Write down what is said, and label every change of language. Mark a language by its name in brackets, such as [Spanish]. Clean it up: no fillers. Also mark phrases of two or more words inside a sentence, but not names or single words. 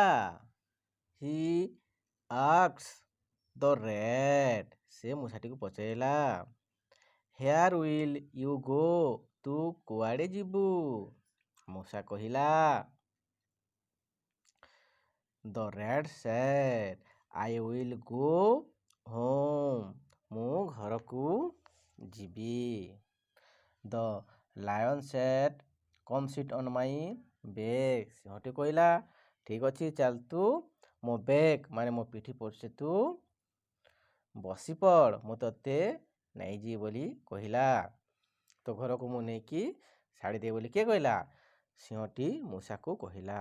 [English] he asks the rat, [Odia] ସେ ମୂଷାଟିକୁ ପଚାରିଲା, [English] where will you go, [Odia] ତୁ କୁଆଡ଼େ ଯିବୁ? ମୂଷା କହିଲା। [English] ଦ rat said, I will go home, [Odia] ମୁଁ ଘରକୁ ଯିବି। [English] the lion said, come sit on my back, [Odia] ସିଂହଟି କହିଲା, ଠିକ୍ ଅଛି, ଚାଲ ତୁ ମୋ ବେକ୍ ମାନେ ମୋ ପିଠି ପଛରେ ତୁ ବସିପଡ଼, ମୁଁ ତୋତେ ନେଇଯିବି ବୋଲି କହିଲା। ତୋ ଘରକୁ ମୁଁ ନେଇକି ଛାଡ଼ିଦେବି ବୋଲି କିଏ କହିଲା? ସିଂହଟି ମୂଷାକୁ କହିଲା।